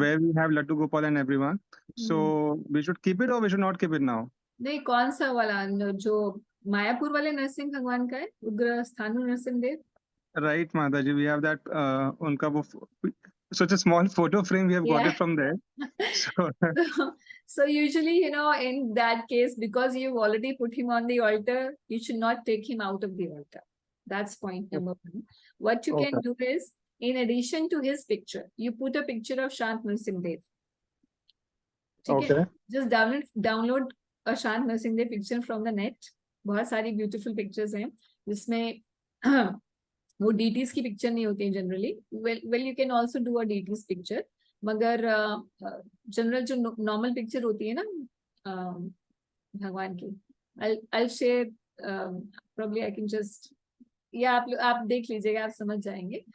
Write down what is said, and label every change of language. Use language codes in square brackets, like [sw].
[en] where we have Laddu Gopal and everyone. Mm-hmm. So we should keep it or we should not keep it now? [hi] नहीं, कौन सा वाला जो मायापुर वाले नरसिंह भगवान का है, उग्र स्थानु Narsingh Dev? [en] Right, Mataji, we have that [hi] unka wo [en] such a small photo frame we have got Yeah. it from there. So So usually, in that case, because you've already put him on the altar, you should not take him out of the altar. That's point number one. What you okay. can do is, in addition to his picture, you put a picture of Shant Narasimha Dev. Okay. Just download a Shant Narasimha Dev picture from the net. [hi] बहुत सारी [en] beautiful pictures [hi] हैं जिसमें वो DTs की picture नहीं होती है generally. [en] well you can also do a DTs [hi] picture, मगर जनरल जो नॉर्मल पिक्चर होती है ना भगवान की, [en] I'll share, probably I can just, [hi] या आप देख लीजिएगा, आप समझ जाएंगे.